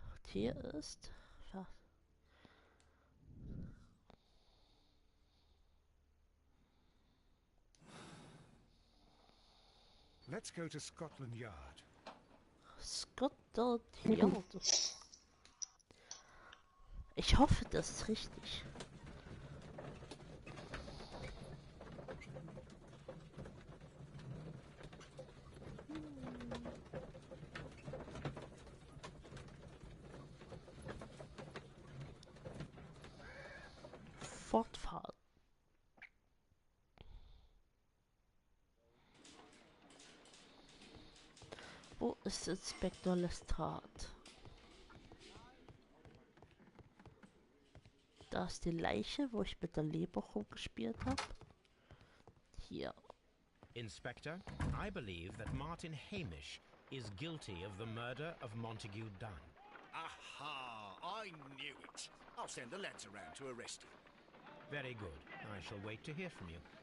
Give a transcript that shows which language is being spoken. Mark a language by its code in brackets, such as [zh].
[de] Hier ist... Ja. [en] Let's go to Scotland Yard. Scotland Yard. [de] Ich hoffe, das ist richtig. Fortfahren. Wo ist Inspektor Lestrade? Da ist die Leiche, wo ich mit der Leber rumgespielt habe. Hier. [en] Inspector, I believe that Martin Hamish is guilty of the murder of Montague Dunn. Aha! I knew it. I'll send the lads around to arrest him. Very good. I shall wait to hear from you.